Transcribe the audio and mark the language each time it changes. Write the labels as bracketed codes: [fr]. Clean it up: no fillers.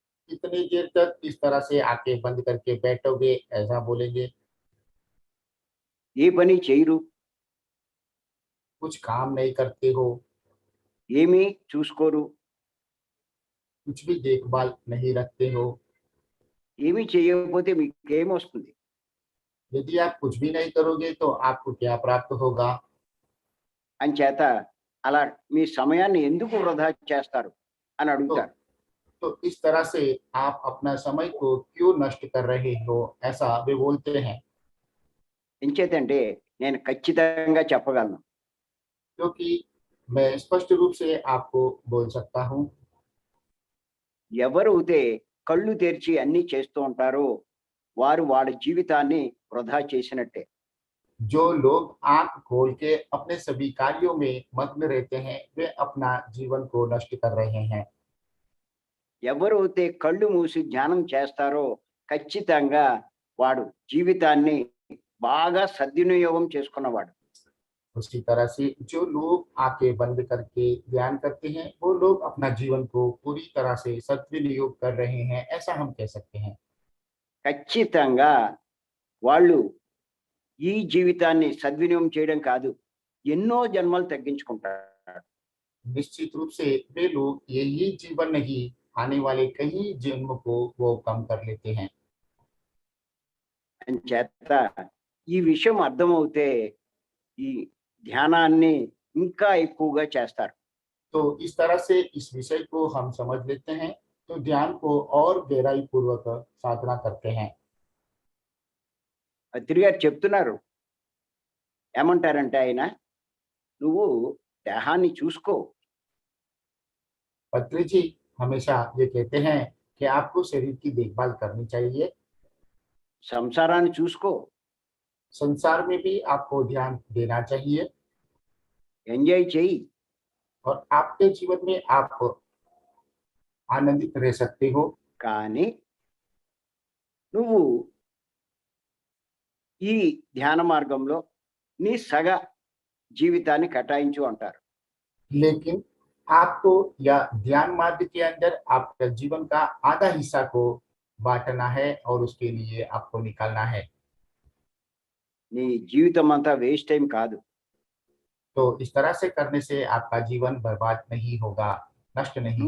[hi] कितनी देर तक इस तरह से आंखें बंद करके बैठोगे, ऐसा बोलेंगे। [te] ఏ పని చేయరు, [hi] कुछ काम नहीं करते हो, [te] ఏమీ చూసుకోరు, [hi] कुछ भी देखभाल नहीं रखते हो। [te] ఏమీ చేయకపోతే మీకేమొస్తుంది? [hi] यदि आप कुछ भी नहीं करोगे तो आपको क्या प्राप्त होगा। [te] అంచేత అలా మీ సమయాన్ని ఎందుకు వృధా చేస్తారు అని అడుగుతారు. [hi] तो इस तरह से आप अपना समय को क्यों नष्ट कर रहे हो, ऐसा वे बोलते हैं। [te] ఎంచేతంటే నేను ఖచ్చితంగా చెప్పగలను, [hi] क्योंकि मैं स्पष्ट रूप से आपको बोल सकता हूँ, [te] ఎవరైతే కళ్ళు తెరిచి అన్నీ చేస్తూ ఉంటారో వారు వాళ్ళ జీవితాన్ని వృధా చేసినట్టే. [hi] जो लोग आंख खोल के अपने सभी कार्यों में मग्न रहते हैं, वे अपना जीवन को नष्ट कर रहे हैं। [te] ఎవరైతే కళ్ళు మూసి ధ్యానం చేస్తారో ఖచ్చితంగా వాడు జీవితాన్ని బాగా సద్వినియోగం చేసుకున్నవాడు. [hi] उसी तरह से जो लोग आंखें बंद करके ध्यान करते हैं, वो लोग अपना जीवन को पूरी तरह से सद्विनियोग कर रहे हैं, ऐसा हम कह सकते हैं। [te] ఖచ్చితంగా వాళ్ళు ఈ జీవితాన్ని సద్వినియోగం చేయడం కాదు, ఎన్నో జన్మలు తగ్గించుకుంటారు. [hi] निश्चित रूप से वे लोग यही जीवन नहीं, आने वाले कई जन्म को वो कम कर लेते हैं। [te] అని చేత ఈ విషయం అర్థమవుతే ఈ ధ్యానాన్ని ఇంకా ఎక్కువగా చేస్తారు. [hi] तो इस तरह से इस विषय को हम समझ लेते हैं, तो ध्यान को और गहराई पूर्वक साधना करते हैं। [te] పత్రి గారు చెప్తున్నారు, ఏమంటారంటే ఆయన, నువ్వు దేహాన్ని చూసుకో, [hi] पत्री जी हमेशा ये कहते हैं कि आपको शरीर की देखभाल करनी चाहिए। [te] సంసారాన్ని చూసుకో, [hi] संसार में भी आपको ध्यान देना चाहिए, [te] ఎంజాయ్ చెయ్యి, [hi] और आपके जीवन में आप आनंदित रह सकते हो। [te] కానీ నువ్వు ఈ ధ్యాన మార్గంలో నీ సగ జీవితాన్ని కేటాయించు అంటారు. [hi] लेकिन आपको या ध्यान मार्ग के अंदर आपका जीवन का आधा हिस्सा को बांटना है, और उसके लिए आपको निकालना है। [te] నీ జీవితం అంతా వేస్ట్ టైం కాదు. [hi] तो इस तरह से करने से आपका जीवन बर्बाद नहीं होगा, नष्ट नहीं